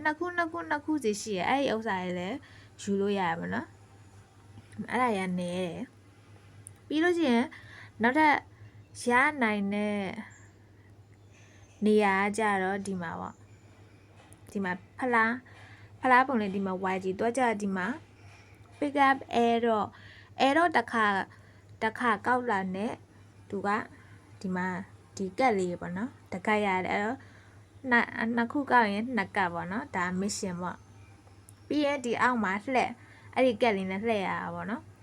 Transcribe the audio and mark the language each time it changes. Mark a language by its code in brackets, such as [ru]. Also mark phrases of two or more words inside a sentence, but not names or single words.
[my] နှစ်ခုစီရှိရအဲ့ဒီဥစ္စာတွေလည်းယူလို့ရပါတော့အဲ့ဒါရနေတယ်ပြီးလို့ရှိရင်နောက်ထပ် ရနိုင်တဲ့နေရာကြတော့ဒီမှာပေါ့ဒီမှာဖလားပုံလေးဒီမှာ YG တော့ကြဒီမှာ [en] pick up air [my] တော့တစ်ခါကောက်လာနဲ့သူကဒီမှာဒီကက်လေးပေါ့နော်တကက်ရတယ်အဲ့တော့နှစ်ခုကောက်ရင်နှစ်ကက်ပေါ့နော်ဒါ mission ပေါ့ပြီးရင်ဒီအောက်မှာလှည့်အဲ့ဒီကက်လေးနဲ့လှည့်ရတာပေါ့နော်